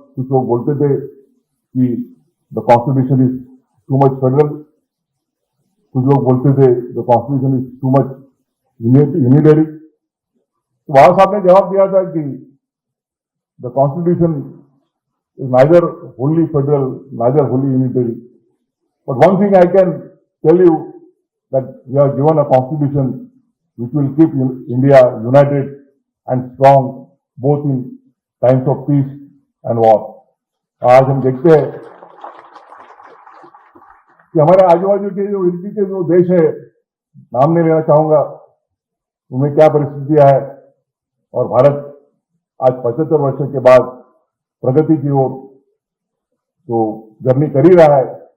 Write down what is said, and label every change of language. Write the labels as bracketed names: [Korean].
[Hindi] कुछ लोग बोलते थे कि [English] the constitution is too much federal, [Hindi] कुछ लोग बोलते थे [English] The constitution is too much unitary. [Hindi] तो बाबा साहब ने जवाब दिया था कि [English] The constitution is neither wholly federal, neither wholly unitary. But one thing I can tell you that we are given a constitution which will keep India united and strong both in times of peace and war. [Hindi] आज हम देखते हैं कि हमारे आजू बाजू के जो इर्द के जो देश है, नाम नहीं लेना चाहूंगा, उनमें क्या परिस्थितियां है, और भारत आज 75 वर्षों के बाद प्रगति की ओर तो जर्नी कर ही रहा है।